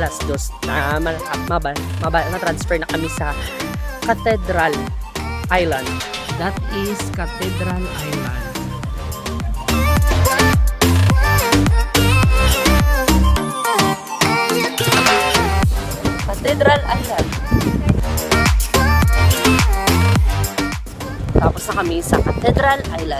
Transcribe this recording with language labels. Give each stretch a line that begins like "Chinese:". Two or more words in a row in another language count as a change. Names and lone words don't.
Filipino: Alas 2 na. Matransfer na kami sa Cathedral Island.
English: That is Cathedral Island. Cathedral Island.
Filipino: Tapos na kami sa Cathedral Island.